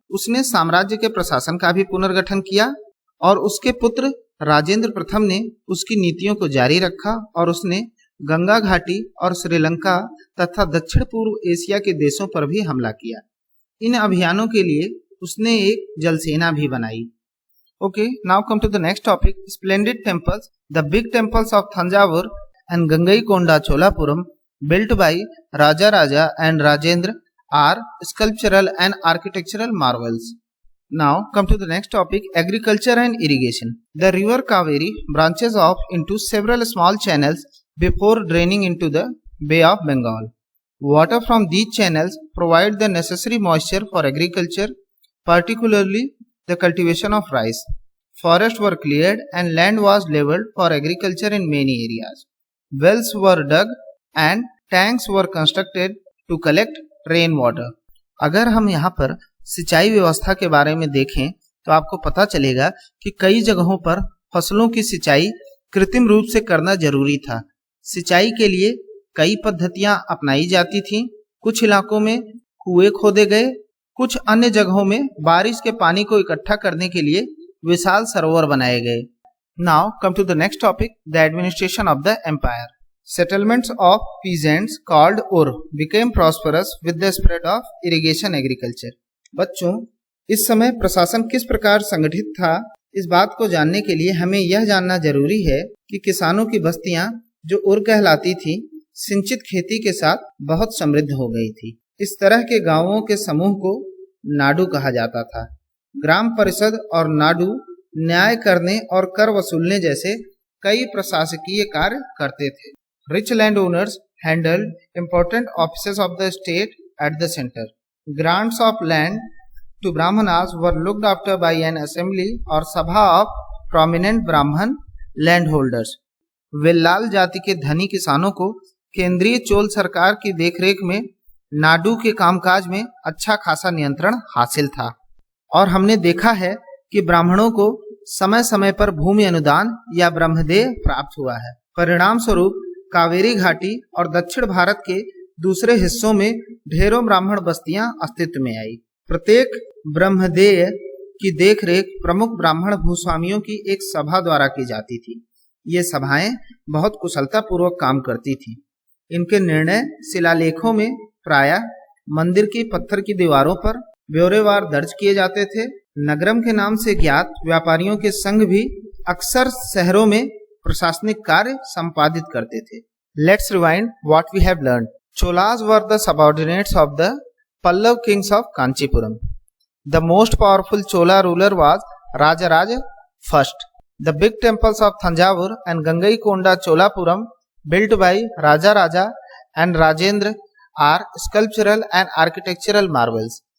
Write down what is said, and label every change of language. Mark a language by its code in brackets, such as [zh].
[hi] उसने साम्राज्य के प्रशासन का भी पुनर्गठन किया और उसके पुत्र राजेंद्र प्रथम ने उसकी नीतियों को जारी रखा और उसने गंगा घाटी और श्रीलंका तथा दक्षिण पूर्व एशिया के देशों पर भी हमला किया। इन अभियानों के लिए उसने एक जलसेना भी बनाई। [en] Okay, now come to the next topic, splendid temples. The big temples of Thanjavur and Gangaikonda Cholapuram, built by Raja and Rajendra, are sculptural and architectural marvels. Now come to the next topic, agriculture and irrigation. The river Kaveri branches off into several small channels before draining into the Bay of Bengal. Water from these channels provide the necessary moisture for agriculture, particularly the cultivation of rice. Forests were cleared and land was leveled for agriculture in many areas. Wells were dug and tanks were constructed to collect rain water. [hi] अगर हम यहाँ पर सिंचाई व्यवस्था के बारे में देखें तो आपको पता चलेगा कि कई जगहों पर फसलों की सिंचाई कृत्रिम रूप से करना जरूरी था। सिंचाई के लिए कई पद्धतियां अपनाई जाती थीं। कुछ इलाकों में कुएं खोदे गए, कुछ अन्य जगहों में बारिश के पानी को इकट्ठा करने के लिए विशाल सरोवर बनाए गए। [en] Now come to the next topic, the administration of the empire. Settlements of peasants called Ur became prosperous with the spread of irrigation agriculture. [hi] बच्चों, इस समय प्रशासन किस प्रकार संगठित था, इस बात को जानने के लिए हमें यह जानना जरूरी है कि किसानों की बस्तियां जो उर कहलाती थी, सिंचित खेती के साथ बहुत समृद्ध हो गई थी। इस तरह के गांवों के समूह को नाडू कहा जाता था। ग्राम परिषद और नाडू न्याय करने और कर वसूलने जैसे कई प्रशासकीय कार्य करते थे। [en] Rich landowners handled important offices of the state at the center. Grants of land to Brahmanas were looked after by an assembly or sabha of prominent Brahman landholders. [hi] Vellal जाति के धनी किसानों को केंद्रीय चोल सरकार की देखरेख में नाडू के कामकाज में अच्छा खासा नियंत्रण हासिल था और हमने देखा है कि ब्राह्मणों को समय समय पर भूमि अनुदान या ब्रह्मदेय प्राप्त हुआ है। परिणाम स्वरूप कावेरी घाटी और दक्षिण भारत के दूसरे हिस्सों में ढेरों ब्राह्मण बस्तियां अस्तित्व में आई। प्रत्येक ब्रह्मदेय की देखरेख प्रमुख ब्राह्मण भूस्वामियों की एक सभा द्वारा की जाती थी। ये सभाएं बहुत कुशलता पूर्वक काम करती थी। इनके निर्णय शिलालेखों में प्रायः मंदिर की पत्थर की दीवारों पर ब्यौरेवार दर्ज किए जाते थे। नगरम के नाम से ज्ञात व्यापारियों के संघ भी अक्सर शहरों में प्रशासनिक कार्य संपादित करते थे। [en] Let's rewind what we have learned. Cholas were the subordinates of the Pallav kings of Kanchipuram. The most powerful Chola ruler was Rajaraja I. The big temples of Thanjavur and Gangaikonda Cholapuram, built by Rajaraja and Rajendra, are sculptural and architectural marvels.